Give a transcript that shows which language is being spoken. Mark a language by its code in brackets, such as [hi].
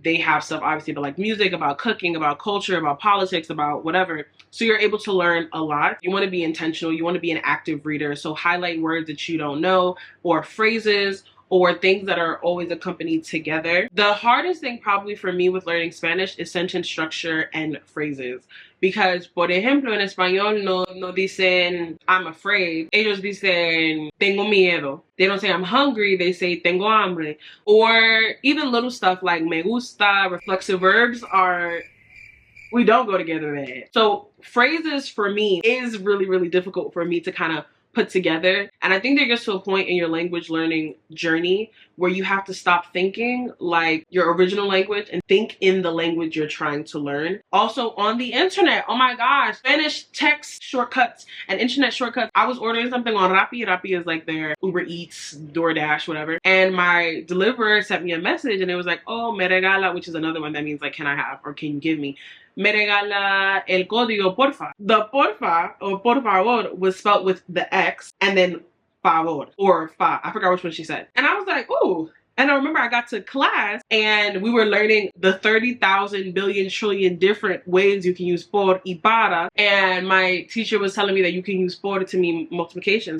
[en] They have stuff obviously about like music, about cooking, about culture, about politics, about whatever. So you're able to learn a lot. You want to be intentional. You want to be an active reader. So highlight words that you don't know or phrases or things that are always accompanied together. The hardest thing probably for me with learning Spanish is sentence structure and phrases. Because, [es] por ejemplo, en español no dicen, [en] I'm afraid. [es] Ellos dicen, tengo miedo. [en] They don't say, I'm hungry. They say, [es] tengo hambre. [en] Or even little stuff like [es] me gusta, [en] reflexive verbs we don't go together bad. So phrases for me is really, really difficult for me to kind of put together. And I think there gets to a point in your language learning journey where you have to stop thinking like your original language and think in the language you're trying to learn. Also on the internet, oh my gosh, Spanish text shortcuts and internet shortcuts. I was ordering something on Rappi. Rappi is like their Uber Eats, DoorDash, whatever. And my deliverer sent me a message and it was like, oh, [es] me regala, [en] which is another one that means like, can I have or can you give me? [es] Me regala el código porfa. [en] The porfa or por favor was spelled with the X and then favor or fa. I forgot which one she said. And I was like, ooh. And I remember I got to class and we were learning the 30,000 billion trillion different ways you can use [es] por y para. [en] And my teacher was telling me that you can use por to mean multiplication.